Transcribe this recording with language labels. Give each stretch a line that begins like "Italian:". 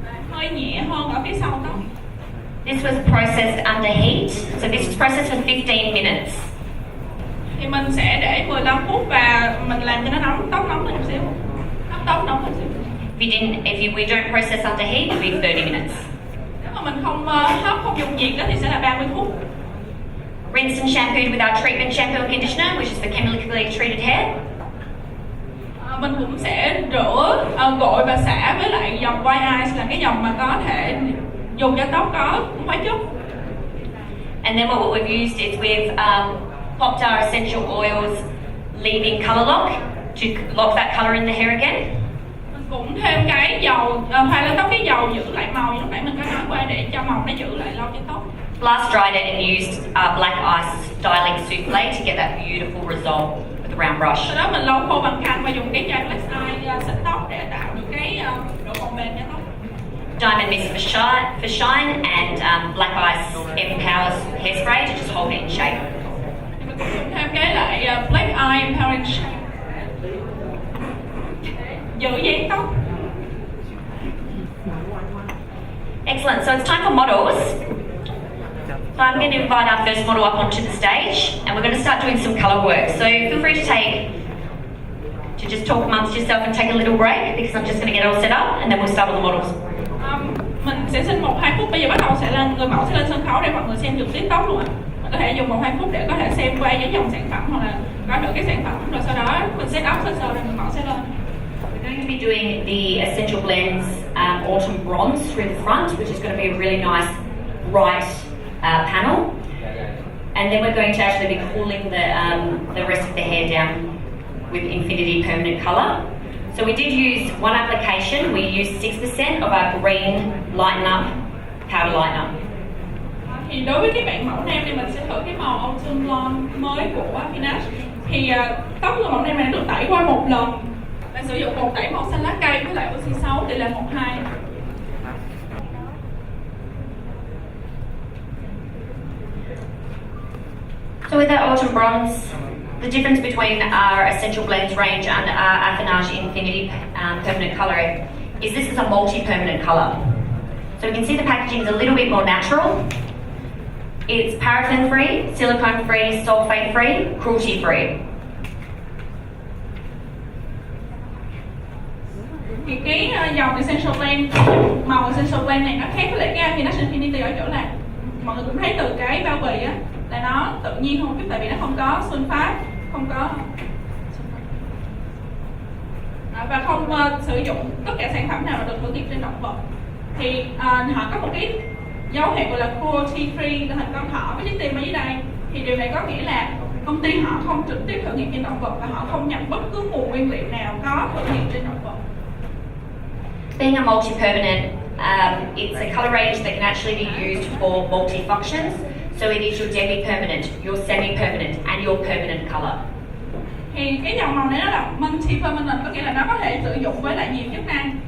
Vietnamese: Hơi nhẹ hơn ở phía sau tóc.
English: This was processed under heat, so this was processed for 15 minutes.
Vietnamese: Thì mình sẽ để 15 phút và mình làm cho nó nóng, tóc nóng lên một xíu. Tóc nóng lên một xíu.
English: We don't process under heat, it will be 30 minutes.
Vietnamese: Nếu mà mình không hấp, không dùng nhiệt đó thì sẽ là 30 phút.
English: Rinsed and shampooed with our treatment shampoo and conditioner, which is for chemically treated hair.
Vietnamese: Mình cũng sẽ rửa, gội và xả với lại dòng white ice là cái dòng mà có thể dùng cho tóc có hóa chất.
English: And then what we've used is we've popped our essential oils, leaving colour lock to lock that colour in the hair again.
Vietnamese: Mình cũng thêm cái dầu thoa lên tóc, cái dầu giữ lại màu như lúc nãy mình có nói qua để cho màu nó giữ lại lâu trên tóc.
English: Blast dried it and used black ice styling souffle to get that beautiful result with the round brush.
Vietnamese: Sau đó mình lau khô bằng khăn và dùng cái chai black ice xịt tóc để tạo được cái độ bồng bềnh cho tóc.
English: Diamond Mist for shine and black ice empowers hairspray to just hold it in shape.
Vietnamese: Mình cũng dùng thêm cái lại black eye empowering shape giữ dáng tóc.
English: Excellent. So it's time for models. So I'm going to invite our first model up onto the stage, and we're going to start doing some colour work. So feel free to just talk amongst yourself and take a little break, because I'm just going to get it all set up, and then we'll start with the models.
Vietnamese: Mình sẽ xin 1-2 phút. Bây giờ bắt đầu sẽ là người mẫu sẽ lên sân khấu để mọi người xem trực tiếp tóc luôn ạ. Mình có thể dùng 1-2 phút để có thể xem qua với dòng sản phẩm hoặc là có được cái sản phẩm, rồi sau đó mình set up sơ rồi người mẫu sẽ lên.
English: We're going to be doing the Essential Blends Autumn Bronze through the front, which is going to be a really nice bright panel. And then we're going to actually be cooling the rest of the hair down with Infinity Permanent Colour. So we did use one application. We used 6% of our green Lighten Up powder lightener.
Vietnamese: Thì đối với cái bạn mẫu nam thì mình sẽ thử cái màu Autumn Blonde mới của Affinage. Thì tóc của mẫu nam này được tẩy qua một lần và sử dụng bột tẩy màu xanh lá cây với lại oxy 6 tỷ lệ 1:2.
English: So with that Autumn Bronze, the difference between our Essential Blends range and our Affinage Infinity Permanent Colour is this is a multi-permanent colour. So we can see the packaging is a little bit more natural. It's paraffin-free, silicone-free, sulfate-free, cruelty-free.
Vietnamese: Thì cái dòng Essential Blend, màu Essential Blend này nó khác với lại cái Affinage Infinity ở chỗ là mọi người cũng thấy từ cái bao bì á là nó tự nhiên hơn một chút, tại vì nó không có sunfat, không có và không sử dụng tất cả sản phẩm nào được thử nghiệm trên động vật. Thì họ có một cái dấu hiệu gọi là cruelty free, là hình con thỏ với chiếc tim ở dưới đây. Thì điều này có nghĩa là công ty họ không trực tiếp thử nghiệm trên động vật và họ không nhập bất cứ nguồn nguyên liệu nào có thử nghiệm trên động vật.
English: Being a multi-permanent, it's a colour range that can actually be used for multi-functions. So it is your demi-permanent, your semi-permanent and your permanent colour.
Vietnamese: Thì cái dòng màu này nó là multi-permanent, có nghĩa là nó có thể sử dụng với lại nhiều chức năng.